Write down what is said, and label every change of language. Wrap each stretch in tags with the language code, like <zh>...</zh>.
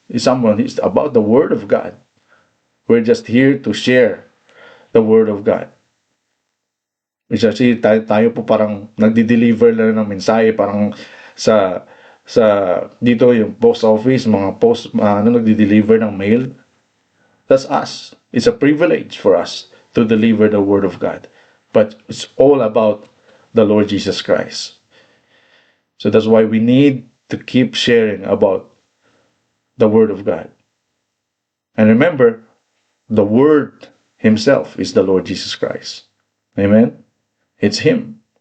<en>It's about the Word of God. We're just here to share the Word of God.</en> <tl>Kasi tayo po parang nagdi-deliver lang ng mensahe, parang sa dito yung post office, mga nagdi-deliver ng mail.</tl> <en>That's us. It's a privilege for us to deliver the Word of God. But it's all about the Lord Jesus Christ. So that's why we need to keep sharing about the Word of God. And remember, the Word Himself is the Lord Jesus Christ. Amen? It's Him.</en>